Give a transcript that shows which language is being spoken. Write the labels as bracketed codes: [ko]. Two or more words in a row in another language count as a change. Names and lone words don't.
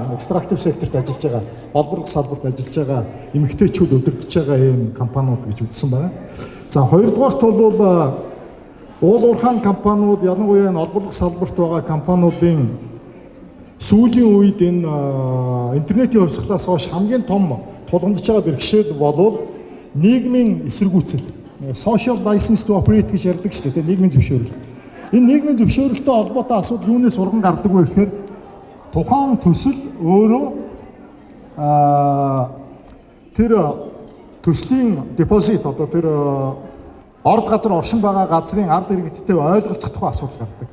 [mn] Экстрактив секторт ажиллаж байгаа, олборлох салбарт ажиллаж байгаа эмэгтэйчүүд удирдах байгаа ийм компаниуд гэж үзсэн байна. За хоёрдугаарт бол уулуурхайн компаниуд ялангуяа энэ олборлох салбарт байгаа компаниудын сүүлийн үед энэ интернетийн хувьсгалаас хойш хамгийн том тулгамдж байгаа бэрхшээл бол нийгмийн эсэргүүцэл. [en] Social license to operate [mn] гэж ярьдаг шүү дээ, нийгмийн зөвшөөрөл. Энэ нийгмийн зөвшөөрөлтөй холбоотой асуудал юунаас урган гардаг вэ гэхээр тухайн төсөл өөрөө тэр төслийн депозит одоо тэр орд газар оршин байгаа газрын ард иргэдтэй ойлголцох тухай асуудал гардаг.